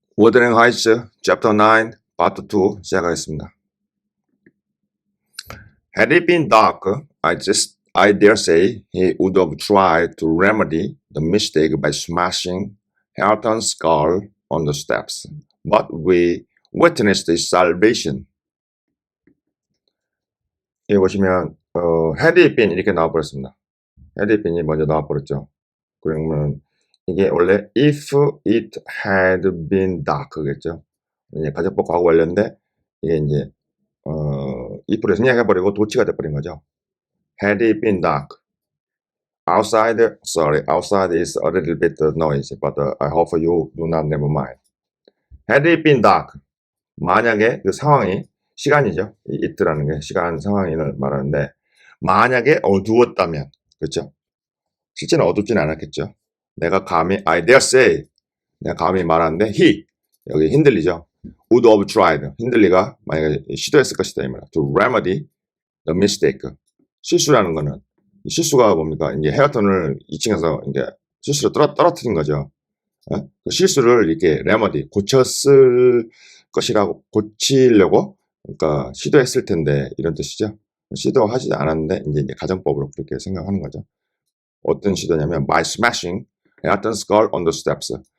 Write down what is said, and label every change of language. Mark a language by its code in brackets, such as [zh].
[ko] 워드랭 하이츠 챕터 9 파트 2 시작하겠습니다. [en] Had it been dark, I dare say he would have tried to remedy the mistake by smashing Hareton's skull on the steps. But we witnessed his salvation. [ko] 여기 보시면 [en] had it been [ko] 이렇게 나와버렸습니다. had it been이 먼저 나와버렸죠. 그러면 이게 원래 [en] if it had been dark [ko] 겠죠. 이제 가정법 과거 완료인데 이게 이제 if를 생략해버리고 도치가 돼버린 거죠. [en] Had it been dark, outside is a little bit noisy, but I hope you do not never mind. Had it been dark, [ko] 만약에 그 상황이 시간이죠. 이 it라는 게 시간 상황을 말하는데 만약에 어두웠다면, 그렇죠? 실제는 어둡지는 않았겠죠. 내가 감히 [en] I dare say, [ko] 내가 감히 말하는데 he, 여기 힌들리죠. [en] would have tried, [ko] 힌들리가 만약에 시도했을 것이다 이 말이야. [en] to remedy the mistake. [ko] 실수라는 거는 실수가 뭡니까? 이제 헤어턴을 2층에서 이제 실수로 떨어뜨린 거죠. 그 실수를 이렇게 remedy 고쳤을 것이라고 고치려고 그러니까 시도했을 텐데 이런 뜻이죠. 시도하지 않았는데 이제 가정법으로 그렇게 생각하는 거죠. 어떤 시도냐면 [en] by smashing Hareton's skull on the steps.